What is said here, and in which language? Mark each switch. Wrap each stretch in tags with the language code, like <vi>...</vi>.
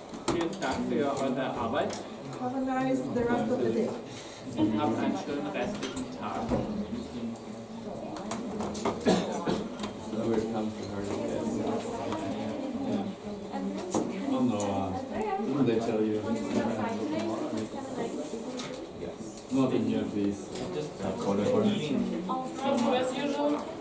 <de>Vielen Dank für eure Arbeit.</de> <en>Have a nice the rest of the day.</en> <de>Und habt einen schönen restlichen Tag.</de> <en>So we're come to Hurlach DBS. Oh no, didn't they tell you? Yes. Not in here, please. Just quarter for As usual.</en>